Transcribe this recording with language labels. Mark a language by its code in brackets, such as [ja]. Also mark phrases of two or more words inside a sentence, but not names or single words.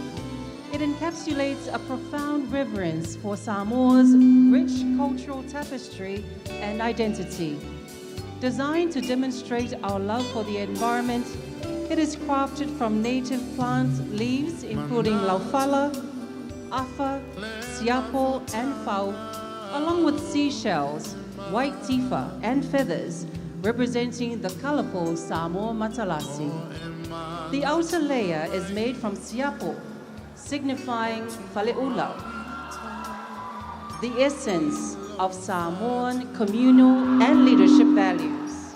[en] It encapsulates a profound reverence for Samoa's rich cultural tapestry and identity. Designed to demonstrate our love for the environment, it is crafted from native plant leaves including laufala, afa, siapo, and fau, along with seashells, white tifa, and feathers, representing the colorful Samoa Matalasi. The outer layer is made from siapo, signifying faleula, the essence of Samoan communal and leadership values.